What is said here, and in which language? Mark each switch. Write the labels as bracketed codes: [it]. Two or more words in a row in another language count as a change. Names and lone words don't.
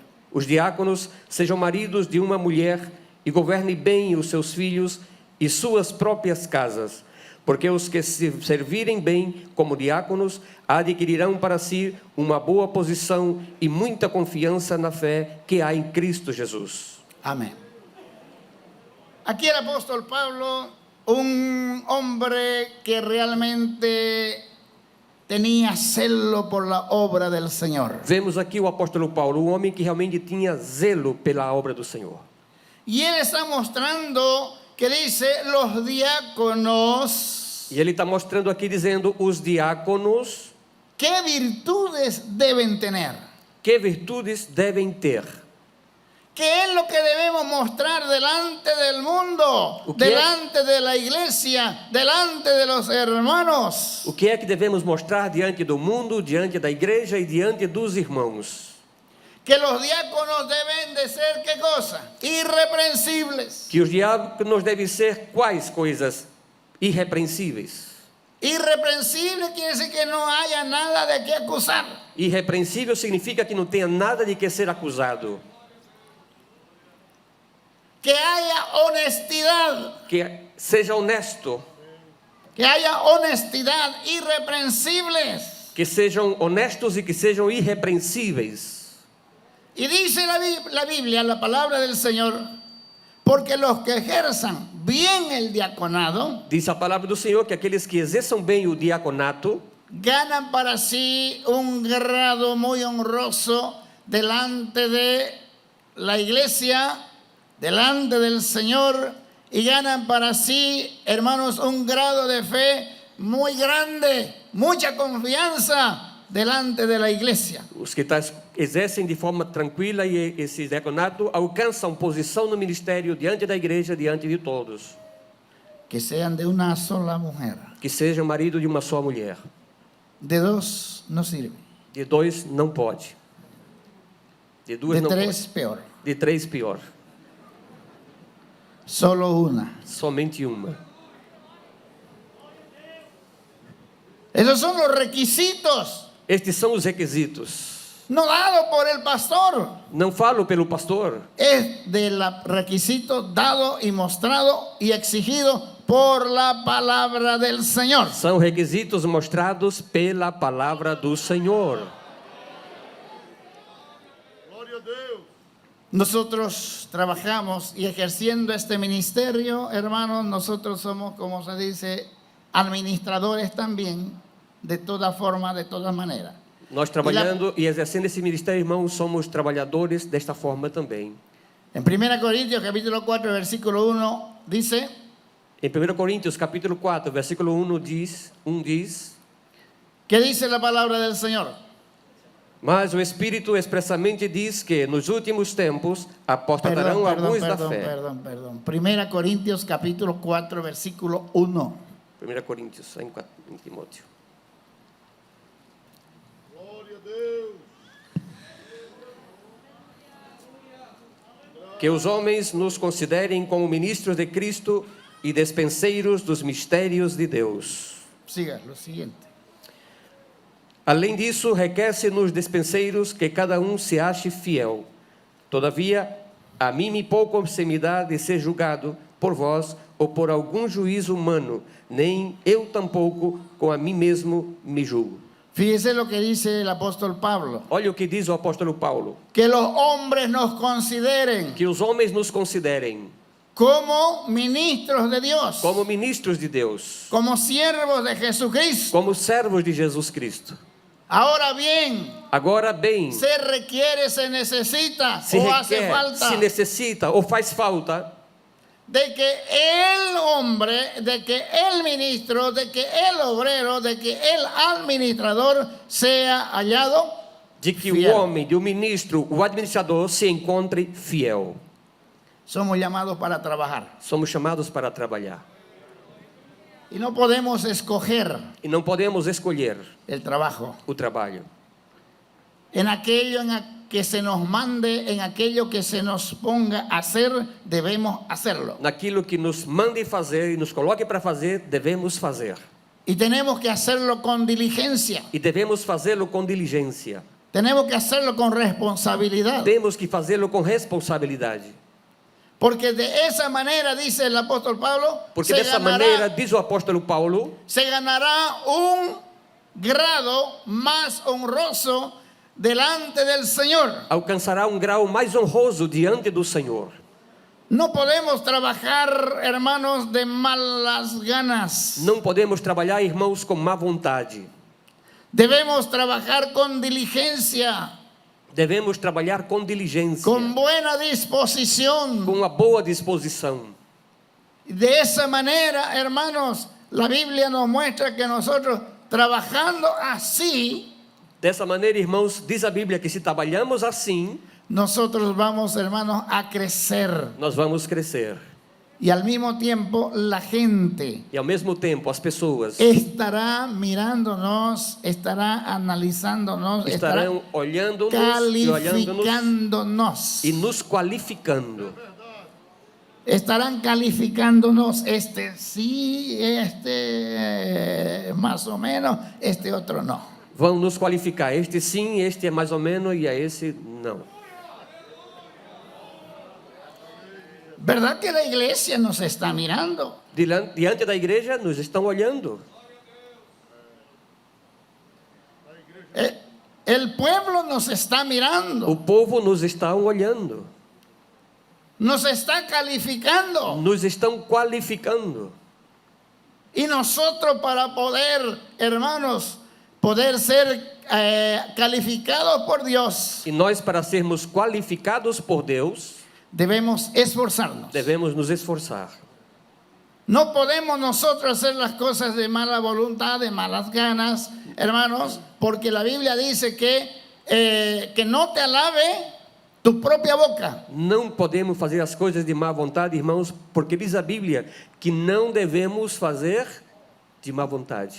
[pt] Os diáconos sejam maridos de uma mulher e governem bem os seus filhos e suas próprias casas, porque os que se servirem bem como diáconos adquirirão para si uma boa posição e muita confiança na fé que há em Cristo Jesus. [es] Amén. Aquí el apóstol Pablo, un hombre que realmente tenía celo por la obra del Señor. [pt] Vemos aqui o apóstolo Paulo, um homem que realmente tinha zelo pela obra do Senhor. [es] Y él está mostrando que dice los diáconos, [pt] E ele está mostrando aqui, dizendo, os diáconos, [es] qué virtudes deben tener. [pt] que virtudes devem ter. [es] ¿Qué es lo que debemos mostrar delante del mundo, ¿O qué? delante de la iglesia, delante de los hermanos? [pt] O que é que devemos mostrar diante do mundo, diante da igreja e diante dos irmãos? [es] Que los diáconos deben de ser, ¿qué cosa? Irreprensibles. [pt] Que os diáconos devem ser quais coisas? Irrepreensíveis. [es] Irreprensible quiere decir que no haya nada de qué acusar. [pt] Irrepreensível significa que não tenha nada de que ser acusado. [es] Que haya honestidad. [pt] Que seja honesto. [es] que haya honestidad, irreprensibles. [pt] que sejam honestos e que sejam irrepreensíveis. [es] Y dice la Biblia, la palabra del Señor, porque los que ejerzan bien el diaconado [pt] Diz a palavra do Senhor que aqueles que exerçam bem o diaconato [es] ganan para sí un grado muy honroso delante de la iglesia, delante del Señor, y ganan para sí, hermanos, un grado de fe muy grande, mucha confianza delante de la iglesia. [pt] os que exercem de forma tranquila e esse diaconato alcançam posição no ministério diante da igreja, diante de todos. [es] Que sean de una sola mujer. [pt] Que seja marido de uma só mulher. [es] De dos no sirve. [pt] De dois não pode. De duas [es] De [pt] não [es] tres [pt] pode. [es] peor. [pt] De três pior. [es] Solo una. [pt] Somente uma. [es] Esos son los requisitos, [pt] Estes são os requisitos. [es] no dado por el pastor. [pt] Não falo pelo pastor. [es] Es de los requisitos dado y mostrado y exigido por la palabra del Señor. [pt] São requisitos mostrados pela palavra do Senhor. [es] Nosotros trabajamos y ejerciendo este ministerio, hermanos, nosotros somos, como se dice, administradores también, de toda forma, de toda manera. [pt] Nós trabalhando e exercendo esse ministério, irmãos, somos trabalhadores desta forma também. [es] En 1 Corintios capítulo 4, versículo 1, dice: [pt] Em 1 Coríntios, capítulo 4, versículo 1 diz, [es] ¿qué dice la palabra del Señor? [pt] mas o Espírito expressamente diz que nos últimos tempos apostatarão alguns da fé. [es] Perdón. 1 Corintios capítulo 4, versículo 1. [pt] 1 Coríntios, em Timóteo. Que os homens nos considerem como ministros de Cristo e despenseiros dos mistérios de Deus. [es] Siga, lo siguiente. [pt] Além disso, requer-se nos despenseiros que cada um se ache fiel. Todavia, a mim me pouco se me dá de ser julgado por vós ou por algum juízo humano, nem eu tampouco com a mim mesmo me julgo. [es] Fíjese lo que dice el apóstol Pablo. [pt] Olha o que diz o apóstolo Paulo. [es] Que los hombres nos consideren [pt] Que os homens nos considerem [es] como ministros de Dios, [pt] como ministros de Deus, [es] como siervos de Jesucristo. [pt] como servos de Jesus Cristo. [es] Ahora bien, [pt] Agora bem, [es] se requiere, se necesita se o hace [pt] requer, falta se necessita ou faz falta [es] de que el hombre, de que el ministro, de que el obrero, de que el administrador sea hallado de que fiel. [pt] o homem, o ministro, o administrador se encontre fiel. [es] Somos llamados para trabajar [pt] Somos chamados para trabalhar. [es] y no podemos escoger [pt] E não podemos escolher [es] el trabajo [pt] o trabalho. [es] en aquello que se nos mande, en aquello que se nos ponga a hacer, debemos hacerlo. [pt] Naquilo que nos mande fazer e nos coloque para fazer, devemos fazer. [es] Y tenemos que hacerlo con diligencia, [pt] E devemos fazê-lo com diligência. [es] tenemos que hacerlo con responsabilidad. [pt] Temos que fazê-lo com responsabilidade. [es] Porque de esa manera, dice el apóstol Pablo, [pt] Porque dessa maneira, diz o apóstolo Paulo, [es] se ganará un grado más honroso delante del Señor. [pt] alcançará um grau mais honroso diante do Senhor. [es] No podemos trabajar, hermanos, de malas ganas. [pt] Não podemos trabalhar, irmãos, com má vontade. [es] Debemos trabajar con diligencia, [pt] Devemos trabalhar com diligência, [es] con buena disposición. [pt] com uma boa disposição. [es] De esa manera, hermanos, la Biblia nos muestra que nosotros trabajando así, [pt] Dessa maneira, irmãos, diz a Bíblia que se trabalhamos assim, [es] nosotros vamos, hermanos, a crecer. [pt] nós vamos crescer. [es] Y al mismo tiempo la gente [pt] E ao mesmo tempo, as pessoas [es] estará mirándonos, estará analizándonos, estará [pt] estarão olhando-nos e olhando-nos [es] calificándonos. [pt] e nos qualificando. [es] Estarán calificándonos, este sí, este más o menos, este otro no. [pt] Vão nos qualificar. Este sim, este é mais ou menos e a esse não. [es] ¿Verdad que la iglesia nos está mirando? [pt] Diante da igreja nos estão olhando. [es] El pueblo nos está mirando, [pt] O povo nos está olhando. [es] nos está calificando. [pt] Nos estão qualificando. [es] Y nosotros para poder, hermanos, poder ser calificados por Dios, [pt] E nós, para sermos qualificados por Deus, [es] debemos esforzarnos. [pt] devemos nos esforçar. [es] No podemos nosotros hacer las cosas de mala voluntad, de malas ganas, hermanos, porque la Biblia dice que no te alabe tu propia boca. [pt] Não podemos fazer as coisas de má vontade, irmãos, porque diz a Bíblia que não devemos fazer de má vontade.